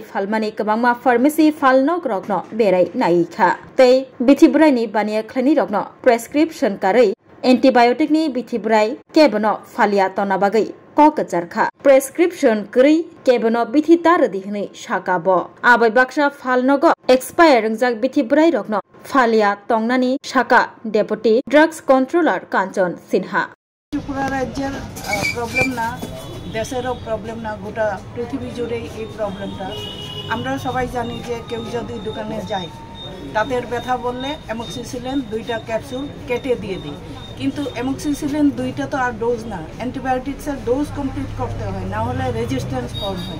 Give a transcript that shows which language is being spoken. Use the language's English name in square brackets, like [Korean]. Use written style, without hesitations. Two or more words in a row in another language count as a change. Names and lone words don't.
[Kok Borok] फालमानि गोबांमा फार्मेसी फालनक रग्न बेराय नायिखा तै बिथिबुराइनि बानिया खलानि रग्न प्रेसक्रिप्शन कारै एंटीबायोटिकनि बिथिबुराई केबनो फालिया तनाबागै ककचारखा प्रेसक्रिप्शन करै केबनो बिथितार दिहनै साकाब आबै बाक्सा फालनग एक्सपायर रंजाक बिथिबुराई रग्न फालिया तंगनानि साका डेपुटी ड्राग्स कंट्रोलर कांचन सिन्हा [Bangla] ত্রিপুরা রাজ্যের প্রবলেম না দেশেরও প্রবলেম না গোটা পৃথিবী জুড়ে এই প্রবলেমটা আমরা সবাই জানি যে কেউ যদি দোকানে যায় তাদের ব্যথা বললে অ্যামোক্সিসিলিন 2টা ক্যাপসুল কেটে দিয়ে দেয় কিন্তু অ্যামোক্সিসিলিন 2টা তো আর ডোজ না অ্যান্টিবায়োটিক্সের ডোজ কমপ্লিট করতে হয় না হলে রেজিস্ট্যান্স ফর্ম হয়